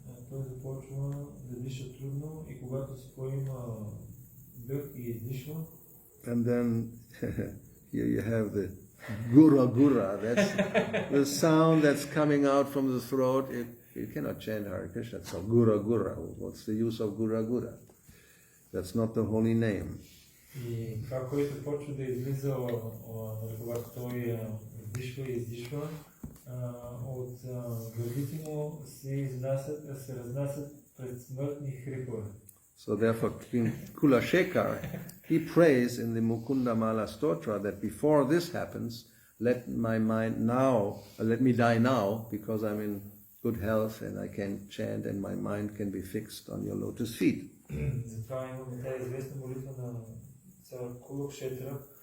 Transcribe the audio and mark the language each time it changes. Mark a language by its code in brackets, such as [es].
[bg] Той започва да диша трудно и когато се поема дъх и издишва. [en] And then here you have the gura gura. That's the sound that's coming out from the throat. You cannot chant Hare Krishna. So gura gura. What's the use of gura gura? That's not the holy name. [bg] И това, което почва да излиза, когато той издишва и издишва, от гърдите му се разнасят пред смъртни хрипове. [en] So therefore King Kulashekar, he prays in the Mukunda Mala Stotra that before this happens, let me die now, because I'm in good health and I can chant and my mind can be fixed on your lotus feet. [bg] Затова имаме тази известна молитва на цар Кулашекар.